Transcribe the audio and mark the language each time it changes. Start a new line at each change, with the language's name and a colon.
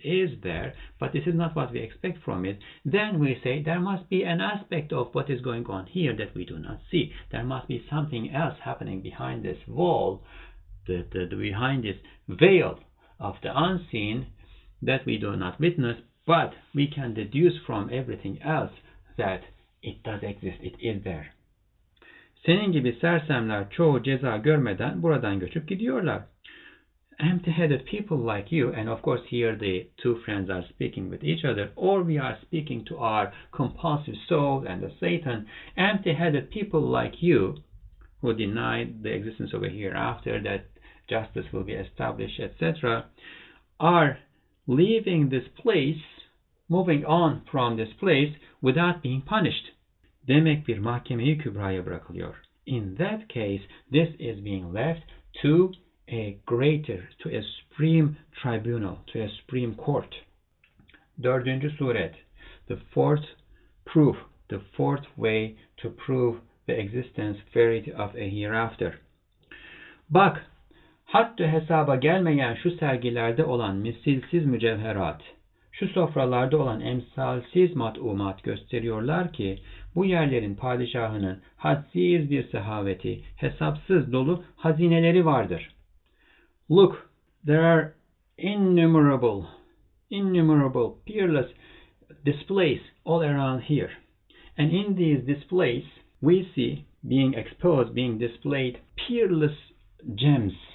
English: It is there, but this is not what we expect from it. Then we say there must be an aspect of what is going on here that we do not see. There must be something else happening behind this wall, behind this veil of the unseen that we do not witness, but we can deduce from everything else that it does exist, it is there.
Turkish: Senin gibi sersemler çoğu ceza görmeden buradan göçüp gidiyorlar.
English: Empty-headed people like you, and of course here the two friends are speaking with each other, or we are speaking to our compulsive soul and the Satan. Empty-headed people like you, who deny the existence of a hereafter, that justice will be established, etc., are leaving this place, moving on from this place without being punished.
Turkish: Demek bir mahkeme-i kübraya bırakılıyor.
English: In that case, this is being left to a greater, to a supreme tribunal, to a supreme court. 4. suret, the fourth proof, the fourth way to prove the existence, verity of a hereafter.
Turkish: Bak, hatta hesaba gelmeyen şu sergilerde olan misilsiz mücevherat, şu sofralarda olan emsalsiz mat'umat gösteriyorlar ki bu yerlerin padişahının hadsiz bir sehaveti, hesapsız dolu hazineleri vardır.
English: Look, there are innumerable, peerless displays all around here. And in these displays, we see being exposed, being displayed peerless gems.